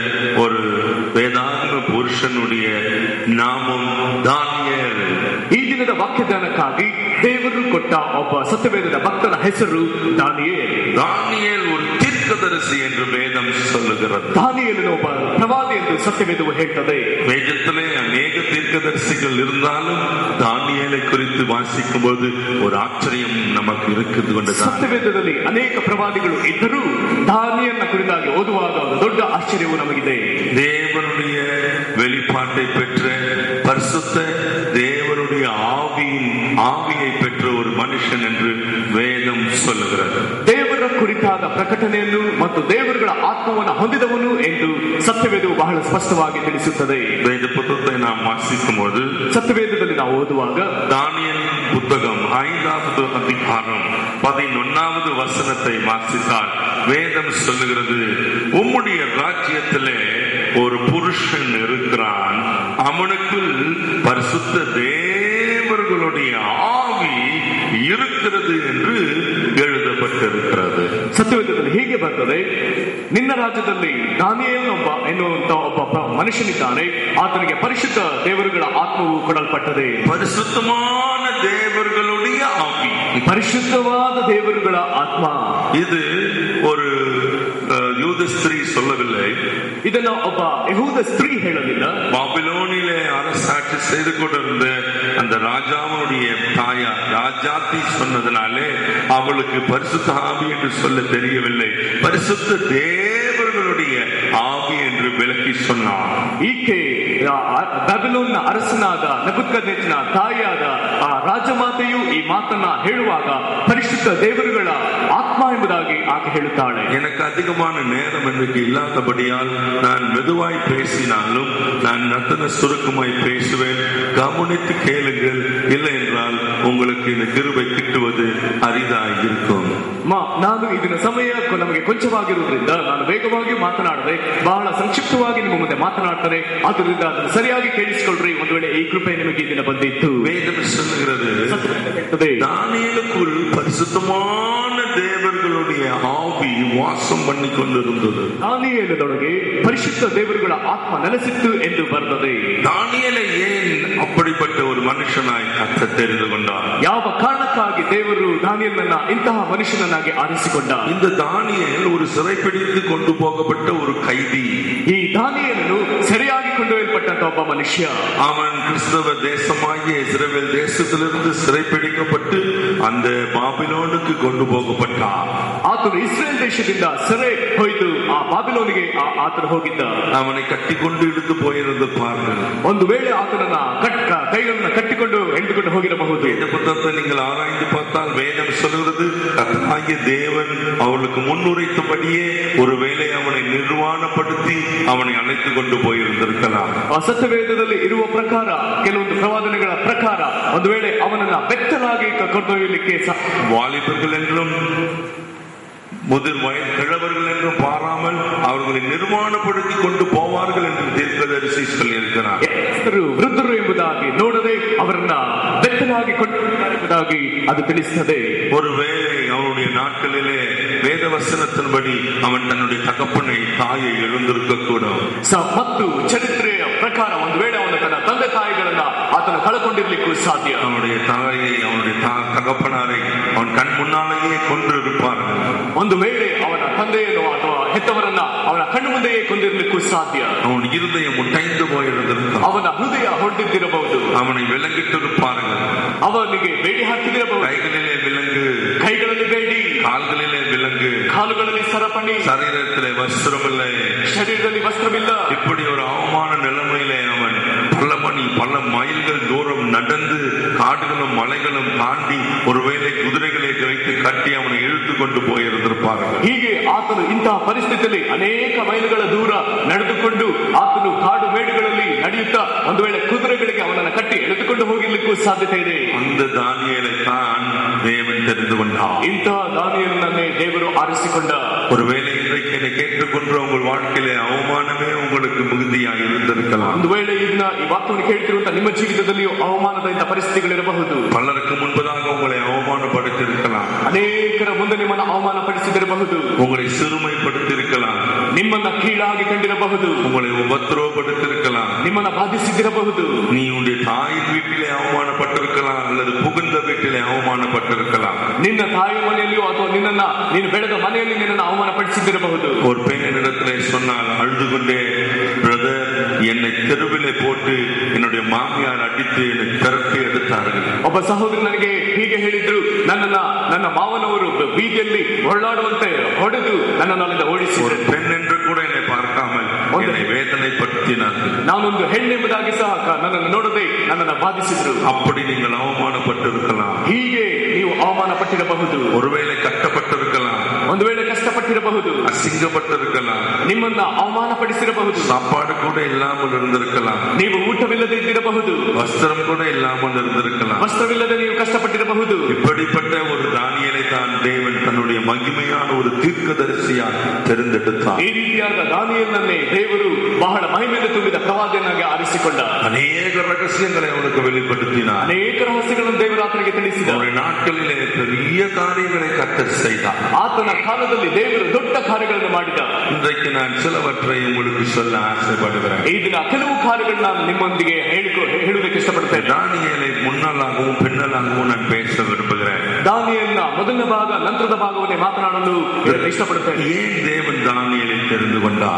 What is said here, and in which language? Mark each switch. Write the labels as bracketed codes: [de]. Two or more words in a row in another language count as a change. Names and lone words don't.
[ta] ஒரு வேதாಂಗ புருஷனுடைய நாமம் தானியேல். [kn] ಈ ದಿನದ ವಾಕ್ಯದಾನಕ್ಕಾಗಿ ದೇವರು ಕೊಟ್ಟ ಒಬ್ಬ ಸತ್ಯವೇದದ ಭಕ್ತನ ಹೆಸರು ದಾನಿಯೇಲ್. [ta] தானியேல் ஒரு தீர்க்கதரிசி என்று வேதம் சொல்லுகிறது. [kn] ದಾನಿಯೇಲನು ಒಬ್ಬ ಪ್ರವಾದಿ ಎಂದು ಸತ್ಯವೇದವು ಹೇಳ್ತದೆ. [ta] வேதத்திலே அநேக தீர்க்கதரிசிகள் இருந்தாலும் தானியேலை குறித்து வாசிக்கும் போது ஒரு ஆச்சரியம் நமக்கு இருக்குது கொண்டு [kn] ಸತ್ಯವೇದದಲ್ಲಿ ಅನೇಕ ಪ್ರವಾದಿಗಳು ಇದ್ದರೂ ದಾನಿಯೇಲನ ಕುರಿತಾಗಿ ಓದುವಾಗ ಒಂದು ದೊಡ್ಡ ಆಶ್ಚರ್ಯವು ನಮಗಿದೆ. [ta] தேவனுடைய வெளிப்பாட்டை பெற்ற பரிசுத்த தேவனுடைய ஆவியை பெற்ற ஒரு மனுஷன் என்று வேதம் சொல்லுகிறது. [kn] ದೇವರ ಕುರಿತಾದ ಪ್ರಕಟಣೆಯನ್ನು ಮತ್ತು ದೇವರುಗಳ ಆತ್ಮವನ್ನು ಹೊಂದಿದವನು ಎಂದು ಸತ್ಯವೇದವು ಬಹಳ ಸ್ಪಷ್ಟವಾಗಿ ತಿಳಿಸುತ್ತದೆ. [ta] வேத புத்தகத்தை நாம் வாசிக்கும் போது [kn] ಸತ್ಯವೇದದಲ್ಲಿ ನಾವು ಓದುವಾಗ [ta] தானியேல் புத்தகம் 5வது அதிகாரம் 11வது வசனத்தை வாசித்தால் வேதம் சொல்லுகிறது, உம்முடைய ராஜ்யத்திலே ஒரு புருஷன் இருக்கிறான், அவனுக்குள் பரிசுத்த தேவர்களுடைய ஆவி இருக்கிறது என்று எழுதப்பட்டிருக்கிறது. [kn] ಸತ್ಯವೇದದಲ್ಲಿ ಹೀಗೆ ಬರ್ತದೆ, ನಿನ್ನ ರಾಜ್ಯದಲ್ಲಿ ದಾನಿಯೇಲನೊಬ್ಬ ಎನ್ನುವಂತ ಒಬ್ಬ ಮನುಷ್ಯನಿದ್ದಾನೆ, ಆತನಿಗೆ ಪರಿಶುದ್ಧ ದೇವರುಗಳ ಆತ್ಮವು ಕೊಡಲ್ಪಟ್ಟದೆ. [ta] பரிசுத்தமான தேவர்களுடைய ஆவி, [kn] ಪರಿಶುದ್ಧವಾದ ದೇವರುಗಳ ಆತ್ಮ. [ta] இது ஒரு யூத ஸ்திரீ சொல்லவில்லை, [kn] ಇದನ್ನ ಒಬ್ಬ ಯಹೂದ ಸ್ತ್ರೀ ಹೇಳಲಿಲ್ಲ. [ta] பாபிலோனிலே அரசாட்சி செய்து கொண்டிருந்த அந்த ராஜாவுடைய தாயார் ராஜாத்தி சொன்னதனாலே அவளுக்கு பரிசுத்த ஆவி என்று சொல்ல தெரியவில்லை, பரிசுத்த தேவர்களுடைய ஆவி என்று விளக்கி சொன்னார். [kn] ಈಕೆ ಬ್ಯಾಬಿಲೋನ್ನ ಅರಸನಾದ ನೆಬೂಕದ್ನೆಚ್ಚರನ ತಾಯಿಯಾದ ಆ ರಾಜಮಾತೆಯು ಈ ಮಾತನ್ನ ಹೇಳುವಾಗ ಪರಿಶುದ್ಧ ದೇವರುಗಳ ಆತ್ಮ ಎಂಬುದಾಗಿ ಆಕೆ ಹೇಳುತ್ತಾಳೆ. [ta] எனக்கு அதிகமான நேரம் எனக்கு இல்லாதபடியால் நான் மெதுவாய் பேசினாலும் நான் ரத்தன சுருக்கமாய் பேசுவேன், கவனித்து கேளுங்கள், இல்லை என்றால் உங்களுக்கு இந்த கிருபை கிட்டுவது அரிதாய் இருக்கும். [kn] ನಾನು ಇದನ್ನ ಸಮಯ ನಮಗೆ ಕೊಂಚವಾಗಿರುವುದರಿಂದ ನಾನು ವೇಗವಾಗಿ ಮಾತನಾಡದೆ ಬಹಳ ಸಂಕ್ಷಿಪ್ತವಾಗಿ ನಿಮ್ಮ ಮುಂದೆ ಮಾತನಾಡ್ತಾರೆ. ಆದ್ದರಿಂದ ಅದನ್ನು ಸರಿಯಾಗಿ ಕೇಳಿಸಿಕೊಳ್ಳ್ರಿ. ಒಂದು ವೇಳೆ ಈ ಕೃಪೆ ನಿಮಗೆ ಇದನ್ನ ಬಂದಿತ್ತು. [ta] வேதம் சொல்லுகிறது, தானியேலுக்குள் பரிசுத்தமான தேவர்களுடைய ஆவி வாசம் பண்ணி கொண்டிருந்தது. [kn] ದಾನಿಯೇಲನೊಳಗೆ ಪರಿಶುದ್ಧ ದೇವರುಗಳ ಆತ್ಮ ನೆಲೆಸಿತ್ತು ಎಂದು ಬರ್ತದೆ. [ta] தானியேலை ஏன் அப்படிப்பட்ட ஒரு மனுஷனாய் கர்த்தர் தெரிந்து கொண்டார்? [kn] ಯಾವ ಕಾರಣಕ್ಕಾಗಿ ದೇವರು ದಾನಿಯೇಲನನ್ನ ಇಂತಹ ಮನುಷ್ಯನನ್ನಾಗಿ ಆರಿಸಿಕೊಂಡ? [ta] இந்த தானியேல் ஒரு சிறைப்பிடித்து கொண்டு போகப்பட்ட ஒரு கைதி. [kn] ಈ ದಾನಿಯೇಲನು ಸೆರೆಯಾಗಿ ಕೊಂಡೊಯ್ಯಲ್ಪಟ್ಟಂತ ಒಬ್ಬ ಮನುಷ್ಯ. [ta] அவன் கிறிஸ்தவ தேசமாகிய இஸ்ரவேல் தேசத்திலிருந்து சிறைப்பிடிக்கப்பட்டு அந்த பாபிலோனுக்கு கொண்டு போகப்பட்டான். [kn] ಆತನು ಇಸ್ರೇಲ್ ದೇಶದಿಂದ ಸೆರೆ ಹೋಯ್ತು ಆ ಬಾಬಿಲೋನಿಗೆ ಆತನು ಹೋಗಿದ್ದ. [ta] அவனை கட்டிக்கொண்டு இழுத்து போயிருந்த பாருங்கள். [kn] ಒಂದು ವೇಳೆ ಆತನನ್ನ ಕೈಗಳನ್ನ ಕಟ್ಟಿಕೊಂಡು ಎಳೆದುಕೊಂಡು ಹೋಗಿರಬಹುದು. [ta] இந்த புத்தகத்தை நீங்கள் ஆராய்ந்து பார்த்தால் வேதம் சொல்கிறது, கர்த்தராகிய தேவன் அவளுக்கு முன்னுரைத்தபடியே ஒருவேளை அவனை நிர்வாணப்படுத்தி அவனை அழைத்து கொண்டு போயிருந்திருக்கலாம். [kn] ಸತ್ಯವೇದದಲ್ಲಿ ಇರುವ ಪ್ರಕಾರ ಕೆಲವೊಂದು ಪ್ರವಾದನೆಗಳ ಪ್ರಕಾರ ಒಂದು ವೇಳೆ ಅವನನ್ನ ಬೆತ್ತಲಾಗಿ ಕೊಂಡೊಯ್ಯಲಿಕ್ಕೆ [ta] வாலிபர்கள் என்றும் முதிர் வயது கிழவர்கள் என்றும் பாராமல் அவர்களை நிர்மாணப்படுத்தி கொண்டு போவார்கள் என்று தீர்க்கதரிசி சொல்லியிருக்கிறார். [kn] ವೃದ್ಧರು ಎಂಬುದಾಗಿ ನೋಡದೆ ಅವರನ್ನ ಬೆತ್ತಲಾಗಿ ಕೊಂಡೊಯ್ಯುತ್ತಾರೆ ಎಂಬುದಾಗಿ ಅದು ತಿಳಿಸುತ್ತದೆ. [ta] ஒருவேளை அவனுடைய நாட்களிலே வேத வசனத்தின்படி அவன் தன்னுடைய தகப்பனை தாயை எழுந்திருக்க கூடும். [kn] ಮತ್ತು ಚರಿತ್ರೆಯ ಪ್ರಕಾರ ಒಂದು ವೇಳೆ ಅವನು ತನ್ನ ತಂದೆ ತಾಯಿಗಳನ್ನ ಆತನು ಕಳಕೊಂಡಿರ್ಲಿಕ್ಕೂ ಸಾಧ್ಯ. [ta] அவனுடைய தாயை அவனுடைய தகப்பனாரை அவன் கண் முன்னாலேயே கொன்றிருப்பார்கள். [kn] ಒಂದು ವೇಳೆ ಅವನ ತಂದೆಯನ್ನು ಅಥವಾ ಹೆತ್ತವರನ್ನ ಅವನ ಕಣ್ಣು ಮುಂದೆಯೇ ಕೊಂದಿರಲಿಕ್ಕೂ ಸಾಧ್ಯ. [ta] அவன் இருதயம் உடைந்து போயிருந்திருக்கும். [kn] ಅವನ ಹೃದಯ ಹೊಡೆದಿರಬಹುದು. [ta] அவனை விலங்கிட்டிருப்பார்கள். [kn] ಅವನಿಗೆ ಬೇಡಿ ಹಾಕಿದಿರಬಹುದು. [ta] கைகளிலே விலங்கு, [kn] ಕೈಗಳಲ್ಲಿ ಬೇಡಿ, [ta] கால்களிலே விலங்கு, [kn] ಕಾಲುಗಳಲ್ಲಿ ಸರಪಣಿ, [ta] சரீரத்திலே வஸ்திரமில்லை, [kn] ಶರೀರದಲ್ಲಿ ವಸ್ತ್ರವಿಲ್ಲ. [ta] இப்படி ஒரு அவமான நிலைமையிலே அவன் பல மைல்கள் தூரம் நடந்து காடுகளும் மலைகளும் தாண்டி ஒருவேளை குதிரைகளை வைத்து கட்டி அவனை இழுத்து கொண்டு போயிருந்திருப்பார்கள். [kn] ಹೀಗೆ ಆತನು ಇಂತಹ ಪರಿಸ್ಥಿತಿಯಲ್ಲಿ ಅನೇಕ ಮೈಲುಗಳ ದೂರ ನಡೆದುಕೊಂಡು ಆತನು ಕಾಡು ಮೇಡುಗಳಲ್ಲಿ ನಡೆಯುತ್ತಾ ಒಂದು ವೇಳೆ ಕುದುರೆಗಳಿಗೆ ಅವನನ್ನು ಕಟ್ಟಿ ಎಳೆದುಕೊಂಡು ಹೋಗಿರ್ಲಿಕ್ಕೂ ಸಾಧ್ಯತೆ ಇದೆ. [ta] அந்த தானியேலை தான் தேவன் தெரிந்து கொண்டார். [kn] ಇಂತಹ ದಾನಿಯೇಲನನ್ನೇ ದೇವರು ಆರಿಸಿಕೊಂಡ. [ta] ஒருவேளை இன்றைக்கு என்னை கேட்டுக்கொண்டு உங்கள் வாழ்க்கையிலே அவமானமே உங்களுக்கு மிகுதியாக இருந்திருக்கலாம். [kn] ಒಂದು ವೇಳೆ ಇದನ್ನ ಈ ವಾಕ್ಯವನ್ನು ಕೇಳ್ತಿರುವಂತಹ ನಿಮ್ಮ ಜೀವಿತದಲ್ಲಿಯೂ ಅವಮಾನದ ಇಂತಹ ಪರಿಸ್ಥಿತಿಗಳಿರಬಹುದು. [ta] பலருக்கு முன்பதாக உங்களை அவமானப்படுத்தியிருக்கலாம். [kn] ಅನೇಕರ ಮುಂದೆ ನಿಮ್ಮನ್ನು ಅವಮಾನಪಡಿಸಿದಿರಬಹುದು. [ta] உங்களை சிறுமைப்படுத்தியிருக்கலாம். [kn] ನಿಮ್ಮನ್ನ ಕೀಳಾಗಿ ಕಂಡಿರಬಹುದು, [ta] உங்களை உபத்திரவப்படுத்திருக்கலாம், [kn] ನಿಮ್ಮನ್ನ ಬಾಧಿಸಿದಿರಬಹುದು. [ta] நீ உன்னுடைய தாயின் வீட்டிலே அவமானப்பட்டிருக்கலாம் அல்லது புகுந்த வீட்டிலே அவமானப்பட்டிருக்கலாம். [kn] ನಿನ್ನ ತಾಯಿ ಮನೆಯಲ್ಲಿಯೋ ಅಥವಾ ನಿನ್ನನ್ನ ನೀನು ಬೆಳೆದ ಮನೆಯಲ್ಲಿ ನಿನ್ನನ್ನು ಅವಮಾನಪಡಿಸಿದಿರಬಹುದು. [ta] ஒரு பெண்ணிடத்திலே சொன்னால் அழுது கொண்டே, பிரதர், என்னை தெருவிலே போட்டு என்னுடைய மாமியார் அடித்து என்னை திரட்டி எடுத்தார்கள். [kn] ಒಬ್ಬ ಸಹೋದರಿ ನನಗೆ ಹೀಗೆ ಹೇಳಿದ್ರು, ನನ್ನ ಮಾವನವರು ಬೀದಿಯಲ್ಲಿ ಹೊರಳಾಡುವಂತೆ ಹೊಡೆದು ನನ್ನನ್ನು ಅಲ್ಲಿಂದ ಓಡಿಸಿದರು. [ta] பெண் என்று கூட என்னை பார்க்காமல் என்னை வேதனைப்படுத்தினார்கள். [kn] ನಾನೊಂದು ಹೆಣ್ಣೆಂಬುದಾಗಿ ಸಹ ನನ್ನನ್ನು ನೋಡದೆ ನನ್ನನ್ನು ಬಾಧಿಸಿದ್ರು. [ta] அப்படி நீங்கள் அவமானப்பட்டிருக்கலாம், [kn] ಹೀಗೆ ನೀವು ಅವಮಾನ ಪಟ್ಟಿರಬಹುದು, [ta] ஒருவேளை கட்டப்பட்டிருக்கலாம், [kn] ಒಂದು ವೇಳೆ ಕಷ್ಟಪಟ್ಟಿರಬಹುದು, [ta] அசிங்கப்பட்டிருக்கலாம், [kn] ನಿಮ್ಮನ್ನ ಅವಮಾನಪಡಿಸಿರಬಹುದು, [ta] சாப்பாடு கூட இல்லாமல் இருந்திருக்கலாம், [kn] ನೀವು ಊಟವಿಲ್ಲದೆ ಇದ್ದಿರಬಹುದು, [ta] வஸ்திரம் கூட இல்லாமல் இருந்திருக்கலாம். [kn] ವಸ್ತ್ರವಿಲ್ಲದೆ ನೀವು ಕಷ್ಟಪಟ್ಟಿರಬಹುದು. [ta] இப்படிப்பட்ட ஒரு தானியேலை தான் தேவன் தன்னுடைய மகிமையான ஒரு தீர்க்கதரிசியாக தெரிந்தெடுத்தார். [kn] ಈ ರೀತಿಯಾದ ದಾನಿಯೇಲನನ್ನೇ ದೇವರು ಬಹಳ ಮಹಿಮೆಯಿಂದ ತುಂಬಿದ ಪ್ರವಾದಿಯನ್ನಾಗಿ ಆರಿಸಿಕೊಂಡ. [ta] அநேக ரகசியங்களை அவனுக்கு வெளிப்படுத்தினார். [kn] ಅನೇಕ ರಹಸ್ಯಗಳನ್ನು ದೇವರು ಆತನಿಗೆ ತಿಳಿಸಿದ. [ta] அவருடைய நாட்களிலே பெரிய காரியங்களை கர்த்தர் செய்தார். [kn] ಆತನ ಕಾಲದಲ್ಲಿ ದೇವರು ದೊಡ್ಡ ಕಾರ್ಯಗಳನ್ನು ಮಾಡಿದ. [ta] இன்றைக்கு நான் சிலவற்றை உங்களுக்கு சொல்ல ஆசைப்படுகிறேன். [kn] ಈ ದಿನ ಕೆಲವು ಕಾರ್ಯಗಳನ್ನು ನಾನು ನಿಮ್ಮೊಂದಿಗೆ ಹೇಳುವುದಕ್ಕೆ ಇಷ್ಟಪಡುತ್ತೇನೆ. [ta] தானியேலை முன்னாளாகவும் பின்னலாகவும் நான் பேச விரும்புகிறேன். [kn] ದಾನಿಯೇಲನ ಮೊದಲನೇ ಭಾಗ ನಂತರದ ಭಾಗವನ್ನೇ ಮಾತನಾಡಲು ಇಷ್ಟಪಡುತ್ತೇನೆ. [ta] ஏன் தேவன் தானியேலை தெரிந்து கொண்டார்?